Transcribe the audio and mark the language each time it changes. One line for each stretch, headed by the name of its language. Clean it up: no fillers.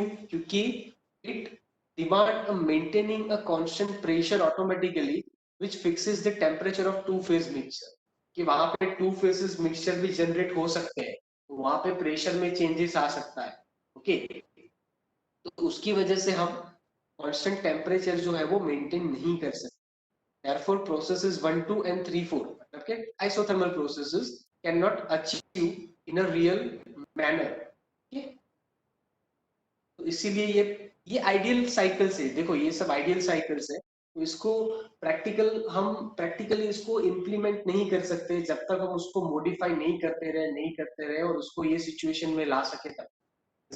Hindi: क्योंकि
English: it demand maintaining a constant pressure automatically which fixes the temperature of two phase mixture,
Hindi: कि वहां पे two phases mixture भी generate हो सकते हैं, तो वहां पे प्रेशर में चेंजेस आ सकता है। ओके, तो उसकी वजह से हम कांस्टेंट टेम्परेचर जो है वो मेंटेन नहीं कर सकते।
English: Therefore, processes 1, 2 and 3, 4, okay, isothermal processes cannot achieve in a real manner. Okay?
Hindi: तो इसीलिए ये आइडियल साइकिल्स है। देखो ये सब आइडियल साइकिल्स है, तो इसको प्रैक्टिकली इसको इम्प्लीमेंट नहीं कर सकते जब तक हम उसको मॉडिफाई नहीं करते रहे और उसको ये सिचुएशन में ला सके तब।